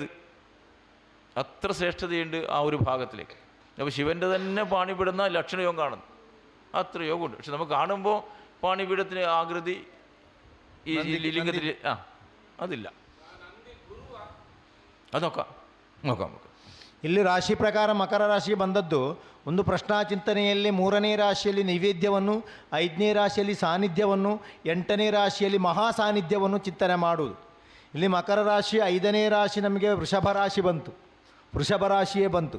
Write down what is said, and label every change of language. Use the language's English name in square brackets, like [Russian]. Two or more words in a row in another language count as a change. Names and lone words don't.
[Malayalam] അത്ര ശ്രേഷ്ഠതയുണ്ട് ആ ഒരു ഭാഗത്തിലേക്ക്. അപ്പോൾ ശിവൻ്റെ തന്നെ പാണിപീടുന്ന ലക്ഷണയോഗം കാണുന്നു, അത്ര യോഗമുണ്ട്. പക്ഷെ നമുക്ക് കാണുമ്പോൾ പാണിപീഠത്തിന് ആകൃതി ഈ ലിംഗത്തിൽ അതില്ല. അത് നോക്കാം. [Kannada] ಇಲ್ಲಿ ರಾಶಿ ಪ್ರಕಾರ ಮಕರ ರಾಶಿ ಬಂದದ್ದು ಒಂದು ಪ್ರಶ್ನಾಚಿಂತನೆಯಲ್ಲಿ 3ನೇ ರಾಶಿಯಲ್ಲಿ ನೈವೇದ್ಯವನ್ನು, 5ನೇ ರಾಶಿಯಲ್ಲಿ ಸಾನ್ನಿಧ್ಯವನ್ನು, 8ನೇ ರಾಶಿಯಲ್ಲಿ ಮಹಾ ಸಾನ್ನಿಧ್ಯವನ್ನು ಚಿಂತನೆ ಮಾಡುವುದು. ಇಲ್ಲಿ ಮಕರ ರಾಶಿ 5ನೇ ರಾಶಿ ನಮಗೆ ವೃಷಭ ರಾಶಿಯೇ ಬಂತು.